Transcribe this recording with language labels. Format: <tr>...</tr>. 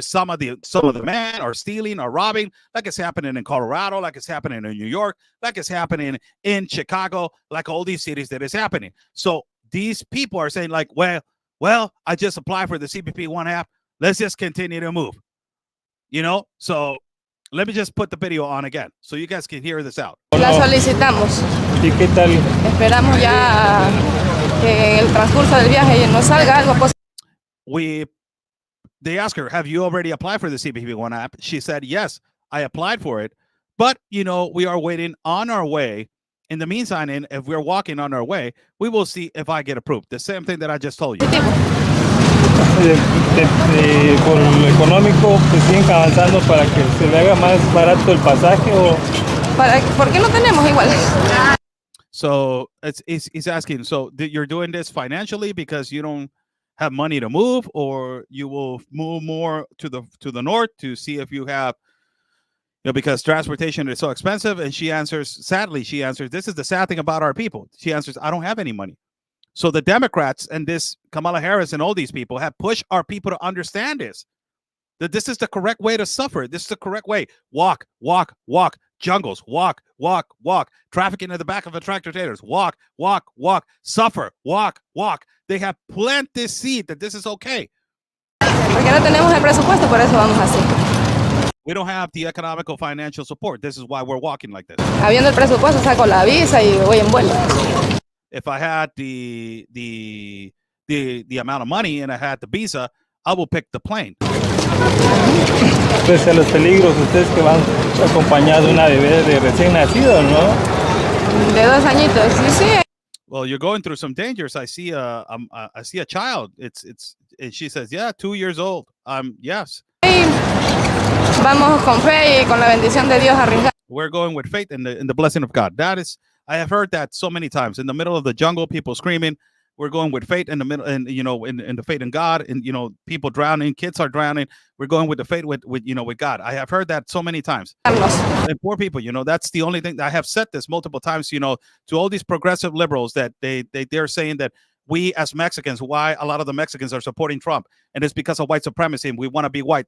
<en>Some of the men are stealing or robbing, like it's happening in Colorado, like it's happening in New York, like it's happening in Chicago, like all these cities that is happening. So these people are saying like, well, I just applied for the CBP One app. Let's just continue to move. So let me just put the video on again so you guys can hear this out.</en> <es>La solicitamos. ¿Y qué tal? Esperamos ya que en el transcurso del viaje nos salga algo positivo.</es> <en>They asked her, have you already applied for the CBP One app? She said, yes, I applied for it. But, we are waiting on our way. In the meantime, and if we're walking on our way, we will see if I get approved. The same thing that I just told you.</en> <es>Por lo económico, pues siguen avanzando para que se le haga más barato el pasaje o... ¿Por qué no tenemos igual?</es> <en>So he's asking, so you're doing this financially because you don't have money to move, or you will move more to the north to see if you have, because transportation is so expensive. And sadly, she answers, this is the sad thing about our people. She answers, I don't have any money. So the Democrats and this Kamala Harris and all these people have pushed our people to understand this, that this is the correct way to suffer. This is the correct way. Walk, walk, walk. Jungles, walk, walk, walk. Trafficking in the back of the tractor trailers, walk, walk, walk. Suffer, walk, walk. They have planted this seed that this is okay.</en> <es>Porque no tenemos el presupuesto, por eso vamos así.</es> <en>We don't have the economical financial support. This is why we're walking like this.</en> <es>Habiendo el presupuesto, saco la visa y voy en vuelo.</es> <en>If I had the amount of money and I had the visa, I will pick the plane.</en> <es>Pese a los peligros, ustedes que van acompañados de una bebé de recién nacido, ¿no? De 2 añitos, sí.</es> <en>Well, you're going through some dangers. I see a child. And she says, yeah, 2 years old. Yes.</en> <es>Vamos con fe y con la bendición de Dios arriesgar.</es> <en>We're going with faith and the blessing of God. That is, I have heard that so many times. In the middle of the jungle, people screaming. We're going with faith in the middle, and in the faith in God, and people drowning, kids are drowning. We're going with the faith with God. I have heard that so many times. And poor people, that's the only thing. I have said this multiple times, to all these progressive liberals that they're saying that we as Mexicans, why a lot of the Mexicans are supporting Trump, and it's because of white supremacy and we want to be white.</en>